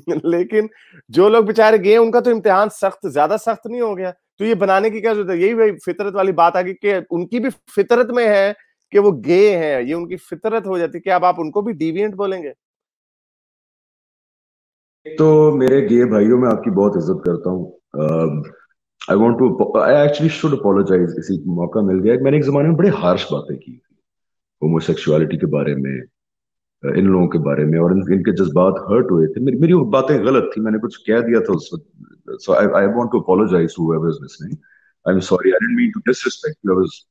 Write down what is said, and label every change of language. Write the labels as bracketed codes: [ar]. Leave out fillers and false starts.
[hi] लेकिन जो लोग बेचारे गे उनका तो इम्तिहान ज्यादा सख्त नहीं हो गया, तो ये बनाने की क्या जरूरत है? यही फितरत वाली बात आ गई कि उनकी भी फितरत में है कि वो गे हैं, ये उनकी फितरत हो जाती है. क्या अब आप उनको भी डिविएंट बोलेंगे? तो मेरे गे भाइयों में आपकी बहुत इज्जत करता हूँ. [en] I actually should apologize. [hi] इसी मौका मिल गया. मैंने एक जमाने में बड़े हार्श बातें की होमोसेक्सुअलिटी के बारे में, इन लोगों के बारे में, और इनके जज्बात हर्ट हुए थे. मेरी वो बातें गलत थी, मैंने कुछ कह दिया था उस वक्त. [en] So I want to apologise to whoever is listening. I am sorry, I didn't mean to disrespect you.